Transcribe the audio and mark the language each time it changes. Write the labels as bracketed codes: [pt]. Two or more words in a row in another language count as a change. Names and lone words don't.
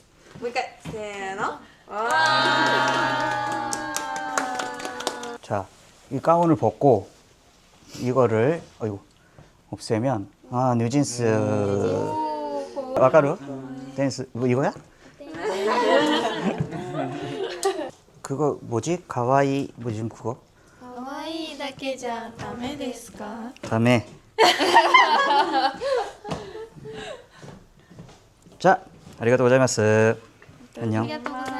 [ko] 자, 이 가운을 벗고 이거를 없애면 뉴진스. 와카루? 댄스 뭐 이거야? 그거 뭐지? 가와이 뭐지 그거? [ja] 可愛いだけじゃダメですか? [ko] 다음에. [ja] 자, ありがとうございます. [ko] 안녕.